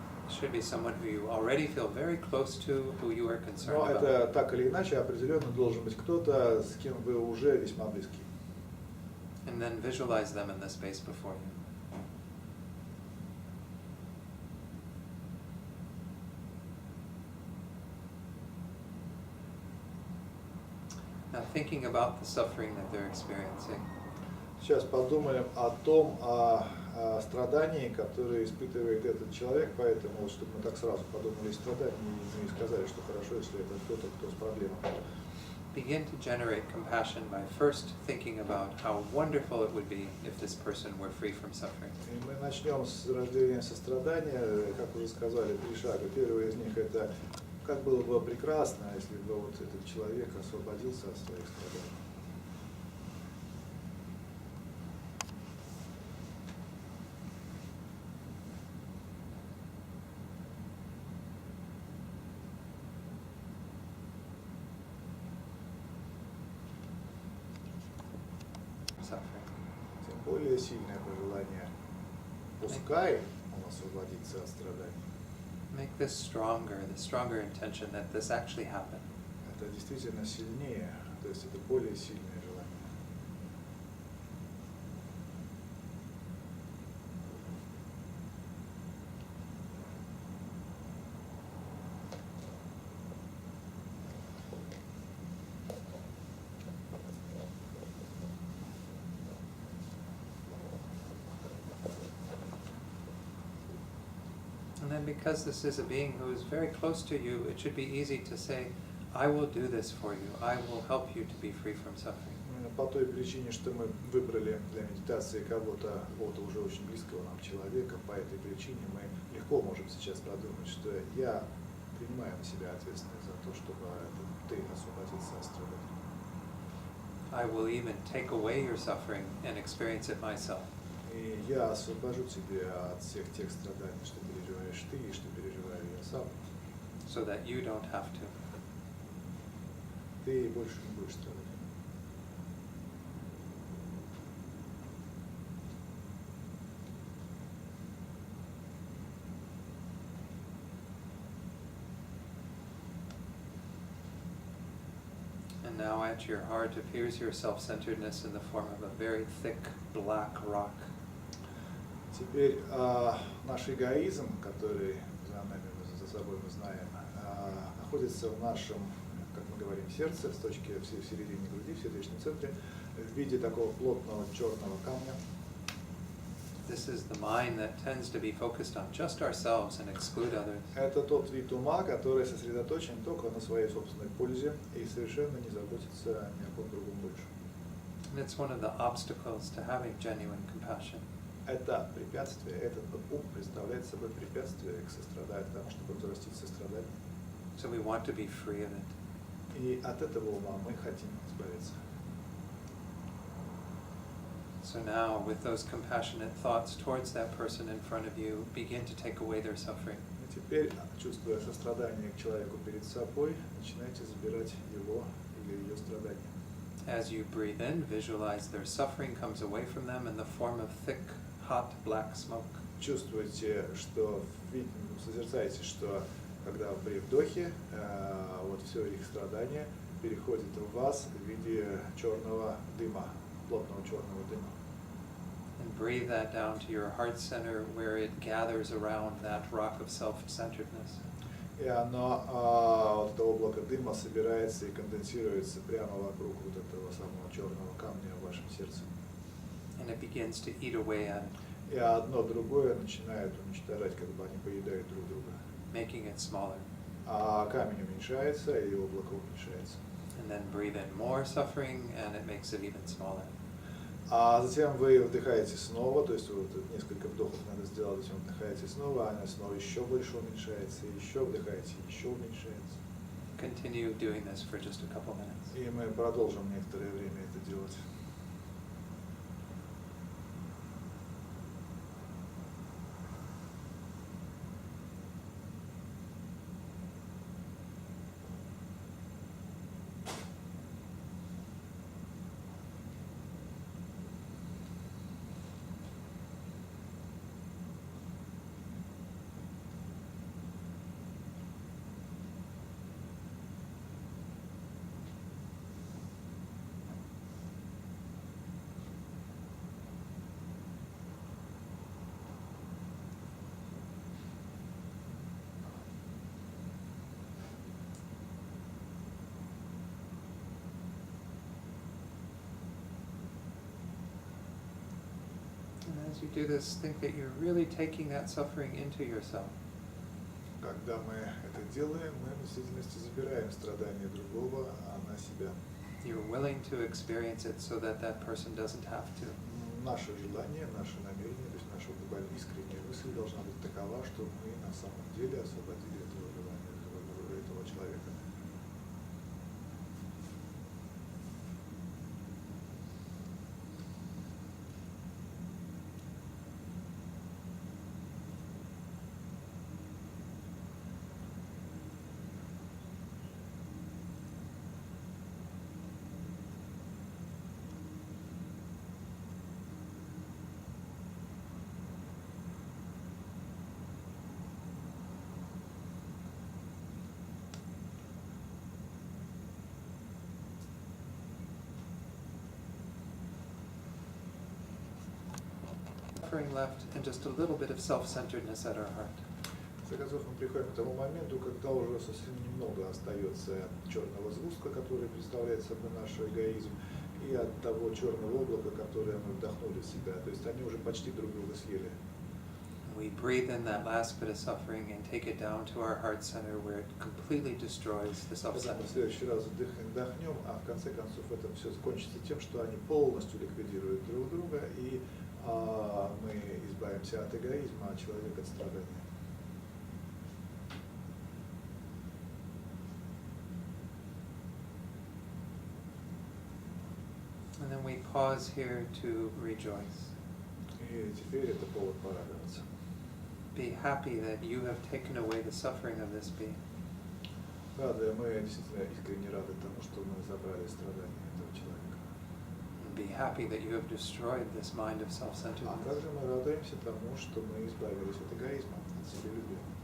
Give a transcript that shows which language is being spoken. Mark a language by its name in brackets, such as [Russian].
[English] Should be someone who you already feel very close to, who you are concerned [Russian] Но [English] about. [Russian] это так или иначе определенно должен быть кто-то, с кем вы уже весьма близки. [English] And then visualize them in the space before you. Now thinking about the suffering that they're experiencing. [Russian] Сейчас подумаем о том, о страдании, которое испытывает этот человек, поэтому, вот, чтобы мы так сразу подумали о страдании и сказали, что хорошо, если это кто-то, кто с проблемой. [English] Begin to generate compassion by first thinking about how wonderful it would be if this person were free from suffering. [Russian] И мы начнем с рождения сострадания, как уже сказали, 3 шага. Первый из них это как было бы прекрасно, если бы вот этот человек освободился от своих страданий. Тем более сильное пожелание. Пускай он освободится от страданий. [English] Make this stronger, the stronger intention that this actually happened. [Russian] Это действительно сильнее, то есть это более сильное желание. [English] And then because this is a being who is very close to you, it should be easy to say, I will do this for you. I will help you to be free from suffering. [Russian] По той причине, что мы выбрали для медитации кого-то уже очень близкого нам человека, по этой причине мы легко можем сейчас подумать, что я принимаю на себя ответственность за то, чтобы ты освободился от страдания. [English] I will even take away your suffering and experience it myself. [Russian] И я освобожу тебя от всех тех страданий, что переживаешь ты и что переживаю я сам. [English] So that you don't have to. [Russian] Ты больше не будешь страдать. [English] And now at your heart appears your self-centeredness in the form of a very thick black rock. [Russian] Теперь наш эгоизм, который за нами, за собой мы знаем, находится в нашем, как мы говорим, сердце, в точке в середине груди, в сердечном центре, в виде такого плотного черного камня. [English] This is the mind that tends to be focused on just ourselves and exclude others. [Russian] Это тот вид ума, который сосредоточен только на своей собственной пользе и совершенно не заботится ни о ком другом больше. [English] And it's one of the obstacles to having genuine compassion. [Russian] Это препятствие, этот ум представляет собой препятствие к состраданию, к тому, чтобы взрастить сострадание. [English] So we want to be free of it. [Russian] И от этого ума мы хотим избавиться. [English] So now, with those compassionate thoughts towards that person in front of you, begin to take away their suffering. [Russian] И теперь, чувствуя сострадание к человеку перед собой, начинайте забирать его или ее страдания. [English] As you breathe in, visualize their suffering comes away from them in the form of thick, hot, black smoke. [Russian] Чувствуйте, что созерцайте, что когда при вдохе вот все их страдание переходит в вас в виде черного дыма, плотного черного дыма. [English] And breathe that down to your heart center where it gathers around that rock of self-centeredness. [Russian] И оно, вот это облако дыма собирается и конденсируется прямо вокруг вот этого самого черного камня в вашем сердце. [English] And it begins to eat away at it. [Russian] И одно другое начинает уничтожать, как бы они поедают друг друга. [English] Making it smaller. [Russian] А камень уменьшается, и облако уменьшается. [English] And then breathe in more suffering, and it makes it even smaller. [Russian] А затем вы вдыхаете снова, то есть вот несколько вдохов надо сделать, затем вдыхаете снова, она снова еще больше уменьшается, еще вдыхаете, еще уменьшается. [English] Continue doing this for just a couple minutes. [Russian] И мы продолжим некоторое время это делать. [English] And as you do this, think that you're really taking that suffering into yourself. [Russian] Когда мы это делаем, мы в действительности забираем страдания другого на себя. [English] You're willing to experience it so that that person doesn't have to. [Russian] Наше желание, наше намерение, то есть наша буквально искренняя мысль должна быть такова, что мы на самом деле освободили этого желания, этого человека. [English] suffering left and just a little bit of self-centeredness at our heart. [Russian] В конце концов, мы приходим к тому моменту, когда уже совсем немного остается черного сгустка, который представляет собой наш эгоизм, и от того черного облака, которое мы вдохнули в себя. То есть они уже почти друг друга съели. [English] We breathe in that last bit of suffering and take it down to our heart center where it completely destroys the [Russian] В [English] self-centeredness. [Russian] следующий раз вдохнем, а в конце концов это все закончится тем, что они полностью ликвидируют друг друга, и мы избавимся от эгоизма, а человек от страдания. [English] And then we pause here to rejoice. [Russian] И теперь это повод порадоваться. [English] Be happy that you have taken away the suffering of this being. [Russian] Рады, мы действительно искренне рады тому, что мы забрали страдания этого человека. [English] And be happy that you have destroyed this mind of [Russian] А [English] self-centeredness. [Russian] также мы радуемся тому, что мы избавились от эгоизма, от себелюбия.